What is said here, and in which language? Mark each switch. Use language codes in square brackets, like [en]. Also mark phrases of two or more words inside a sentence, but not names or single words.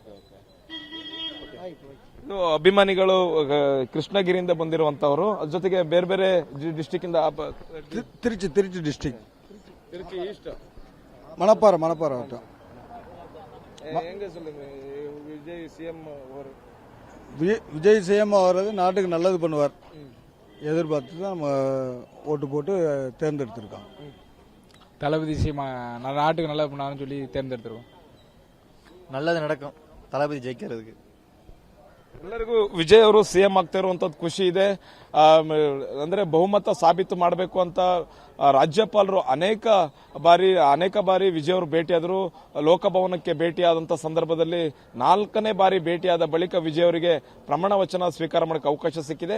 [kn] ಅಭಿಮಾನಿಗಳು ಕೃಷ್ಣಗಿರಿಯಿಂದ ಬಂದಿರುವಂತವರು, ಅದ್ರ ಜೊತೆಗೆ ಬೇರೆ ಬೇರೆ ಡಿಸ್ಟಿಕ್ ಇಂದ. ತಿರುಚಿ ಡಿಸ್ಟಿಕ್, ಈಸ್ಟ್, ಮಣಪಾರ ವಿಜಯ್ ಸಿಎಂ ಅವರು. [ta] விஜய் சிஎம் அவர்கள் நாட்டுக்கு நல்லது பண்ணுவார் எதிர்பார்த்து தான் நம்ம ஓட்டு போட்டு தேர்ந்தெடுத்திருக்கோம். தளபதி சிஎம் நாட்டுக்கு நல்லது பண்ணாருன்னு சொல்லி தேர்ந்தெடுத்திருக்கோம். நல்லது நடக்கும், தளபதி ஜெயிக்கிறதுக்கு. [kn] ಎಲ್ಲರಿಗೂ ವಿಜಯ್ ಅವರು ಸಿಎಂ ಆಗ್ತಾ ಇರುವಂತದ್ದು ಖುಷಿ ಇದೆ. ಅಂದ್ರೆ ಬಹುಮತ ಸಾಬೀತು ಮಾಡಬೇಕು ಅಂತ ರಾಜ್ಯಪಾಲರು ಅನೇಕ ಬಾರಿ ವಿಜಯ್ ಅವರು ಭೇಟಿಯಾದರು. ಲೋಕಭವನಕ್ಕೆ ಭೇಟಿಯಾದಂತಹ ಸಂದರ್ಭದಲ್ಲಿ 4ನೇ ಬಾರಿ ಭೇಟಿಯಾದ ಬಳಿಕ ವಿಜಯ್ ಅವರಿಗೆ ಪ್ರಮಾಣ ವಚನ ಸ್ವೀಕಾರ ಮಾಡಕ್ಕೆ ಅವಕಾಶ ಸಿಕ್ಕಿದೆ.